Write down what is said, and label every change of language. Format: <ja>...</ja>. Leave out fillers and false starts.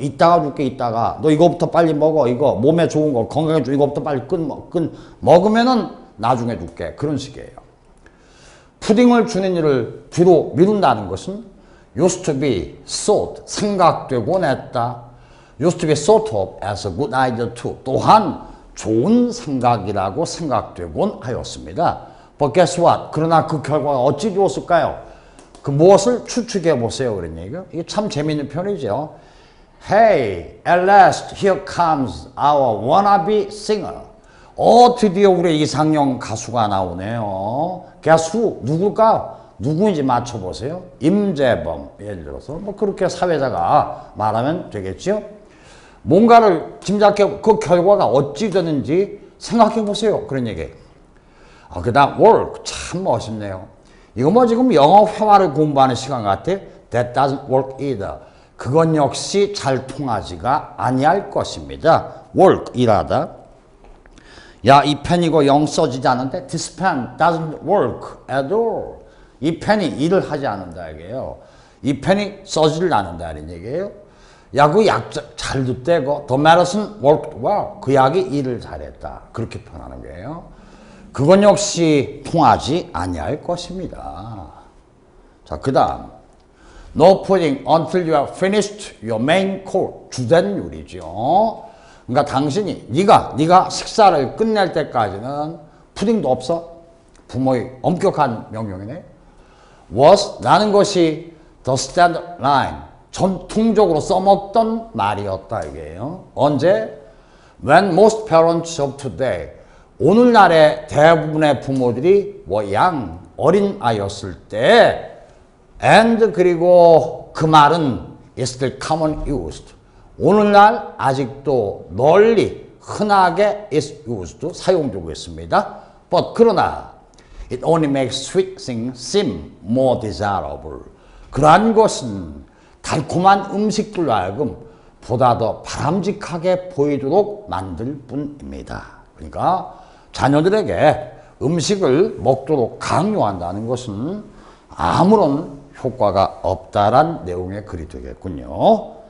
<ko>이따가 줄게, 이따가. 너 이거부터 빨리 먹어. 이거 몸에 좋은 거, 건강에 좋은 이거부터 빨리 먹으면은 나중에 줄게. 그런 식이에요. 푸딩을 주는 일을 뒤로 미룬다는 것은</ko> <en>used to be thought,</en> <ko>생각되곤 했다.</ko> <en>used to be thought of as a good idea too.</en> <ko>또한 좋은 생각이라고 생각되곤 하였습니다.</ko> <en>But guess what?</en> <ko>그러나 그 결과가 어찌 되었을까요? 그 무엇을 추측해 보세요. 그런 얘기요. 이게 참 재미있는 표현이죠.</ko> <en>Hey, at last here comes our wannabe singer.</en> <ko>드디어 우리 이상형 가수가 나오네요.</ko> <en>Guess who?</en> <ko>누굴까요? 누구인지 맞춰보세요. 임재범. 예를 들어서 뭐 그렇게 사회자가 말하면 되겠죠. 뭔가를 짐작해 그 결과가 어찌 되는지 생각해 보세요. 그런 얘기. 그 다음 work. 참 멋있네요. 이거 뭐 지금 영어 회화를 공부하는 시간 같아?</ko> <en>That doesn't work either.</en> <ko>그건 역시 잘 통하지가 아니할 것입니다. work, 일하다. 야, 이 펜 이거 영 써지지 않는데?</ko> <en>This pen doesn't work at all.</en> <ko>이 펜이 일을 하지 않는다 이게요. 이 펜이 써지를 않는다 이런 얘기예요. 야, 그 약 잘 듣대고</ko> <en>The medicine worked well.</en> <ko>그 약이 일을 잘했다. 그렇게 표현하는 거예요. 그건 역시 통하지 아니할 것입니다. 자, 그 다음</ko> <en>No pudding until you have finished your main course.</en> <ko>주된 요리죠. 그러니까 당신이 네가 식사를 끝낼 때까지는 푸딩도 없어. 부모의 엄격한 명령이네.</ko> <en>was</en> <ko>라는 것이</ko> <en>the standard line.</en> <ko>전통적으로 써먹던 말이었다 이게요. 언제?</ko> <en>When most parents of today.</en> <ko>오늘날의 대부분의 부모들이 어린 아이였을 때 and 그리고 그 말은</ko> <en>is still common used.</en> <ko>오늘날 아직도 널리 흔하게</ko> <en>is used</en> <ko>사용되고 있습니다.</ko> <en>But</en> <ko>그러나</ko> <en>it only makes sweet things seem more desirable.</en> <ko>그러한 것은 달콤한 음식들로 하여금 보다 더 바람직하게 보이도록 만들 뿐입니다. 그러니까 자녀들에게 음식을 먹도록 강요한다는 것은 아무런 효과가 없다란 내용의 글이 되겠군요.</ko>